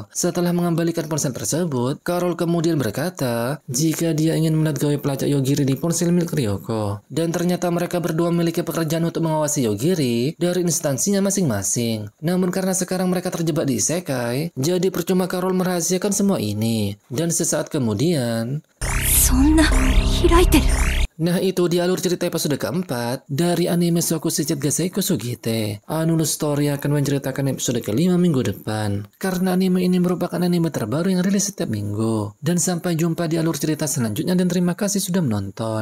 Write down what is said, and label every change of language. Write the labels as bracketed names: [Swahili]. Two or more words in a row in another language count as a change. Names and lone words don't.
[Indonesian] Setelah mengembalikan ponsel tersebut, Carol kemudian berkata jika dia ingin melihat gawe pelacak Yogiri di ponsel milik Ryoko. Dan ternyata mereka berdua memiliki pekerjaan untuk mengawasi Yogiri dari instansinya masing-masing. Namun karena sekarang mereka terjebak di isekai, jadi percuma Carol merahasiakan semua ini. Dan sesaat kemudian, [Japanese] そんな開いてる。 [Indonesian] nah itu di alur cerita episode keempat dari anime Soku Shichit Gasei Kusugite. Anulu Story akan menceritakan episode kelima minggu depan. Karena anime ini merupakan anime terbaru yang rilis setiap minggu. Dan sampai jumpa di alur cerita selanjutnya dan terima kasih sudah menonton.